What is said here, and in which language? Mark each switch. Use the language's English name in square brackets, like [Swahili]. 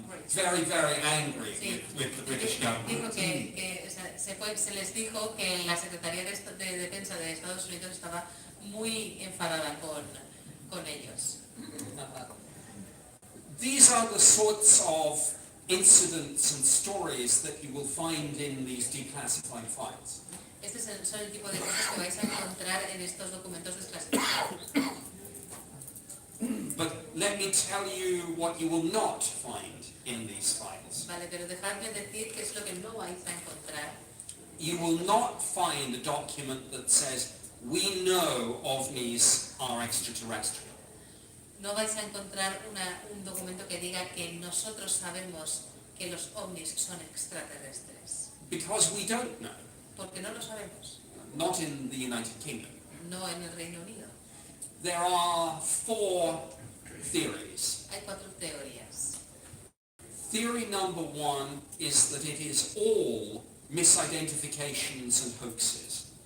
[English] Very, very angry with the British government. [Spanish] Dijo que se les dijo que la Secretaría de Defensa de Estados Unidos estaba muy enfadada con ellos. [English] These are the sorts of incidents and stories that you will find in these declassified files. [Spanish] Estos son el tipo de cosas que vais a encontrar en estos documentos desclasificados. [English] But let me tell you what you will not find in these files. [Spanish] Vale, pero dejadme decir qué es lo que no vais a encontrar. [English] You will not find a document that says, we know ovnis are extraterrestrial. [Spanish] No vais a encontrar un documento que diga que nosotros sabemos que los ovnis son extraterrestres. [English] Because we don't know. [Spanish] Porque no lo sabemos. [English] Not in the United Kingdom. [Spanish] No en el Reino Unido. [English] There are 4 theories. [Spanish] Hay 4 teorías. [English] Theory number 1 is that it is all misidentifications and hoaxes.